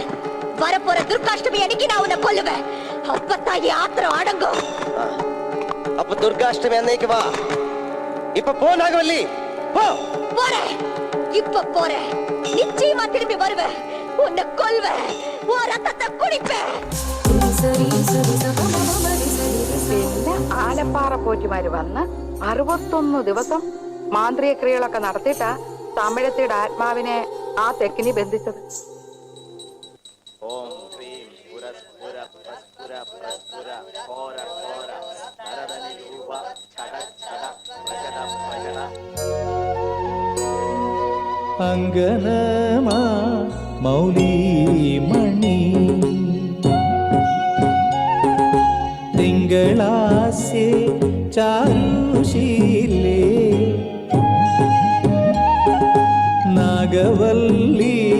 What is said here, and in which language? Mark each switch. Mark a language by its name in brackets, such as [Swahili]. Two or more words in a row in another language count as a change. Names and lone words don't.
[Tamil] வரப்போற துர்காஷ்டமி அன்னைக்கு நான் உன்னை கொல்லுவேன். அப்பத்தான் என் ஆத்திரம் அடங்கும். அப்ப துர்காஷ்டமி அன்னைக்கு வா. இப்ப போ நாகவல்லி, போ. போறேன், இப்ப போறேன். நிச்சயமா திரும்பி வருவேன். உன்னை கொல்வேன், உன் ரத்தத்தை குடிப்பேன். [Malayalam] പിന്നെ ആലപ്പാറ പോറ്റുമാര് വന്ന് 61 ദിവസം മാന്ത്രിക ക്രിയകളൊക്കെ നടത്തിയിട്ടാ തമിഴത്തിയുടെ ആത്മാവിനെ ആ തെക്കിനി ബന്ധിച്ചത്. അങ്കനമാ മൗലി മണി തിങ്കളാസെ ചാരുശീലേ നാഗവല്ലി